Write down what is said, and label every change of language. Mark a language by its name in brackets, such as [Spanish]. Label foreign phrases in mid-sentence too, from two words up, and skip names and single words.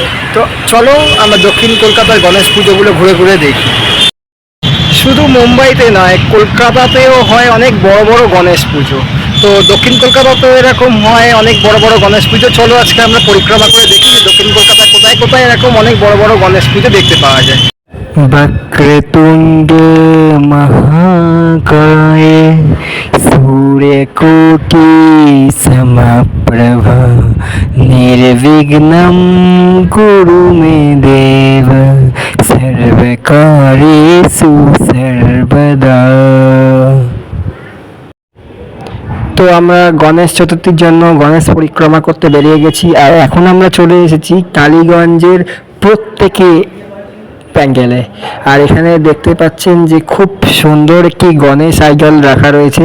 [Bangla] তো চলো আমরা দক্ষিণ কলকাতার গণেশ পুজোগুলো ঘুরে ঘুরে দেখি। শুধু মুম্বাইতে নয়, কলকাতাতেও হয় অনেক বড় বড় গণেশ পুজো। তো দক্ষিণ কলকাতাতেও এরকম হয় অনেক বড় বড় গণেশ পুজো। চলো আজকে আমরা পরিক্রমা করে দেখি যে দক্ষিণ কলকাতায় কোথায় কোথায় এরকম অনেক বড় বড় গণেশ পুজো দেখতে পাওয়া যায়। [Sanskrit] वक्रतुंड महाकाय सूर्यकोटि समप्रभ निर्विघ्नं कुरु मे देव सर्वकार्येषु सर्वदा। [Bangla] তো আমরা গণেশ চতুর্থীর জন্য গণেশ পরিক্রমা করতে বেরিয়ে গেছি, আর এখন আমরা চলে এসেছি কালীগঞ্জের প্রত্যেকে প্যান্ডেলে। আর এখানে দেখতে পাচ্ছেন যে খুব সুন্দর একটি গণেশ আইডল রাখা রয়েছে।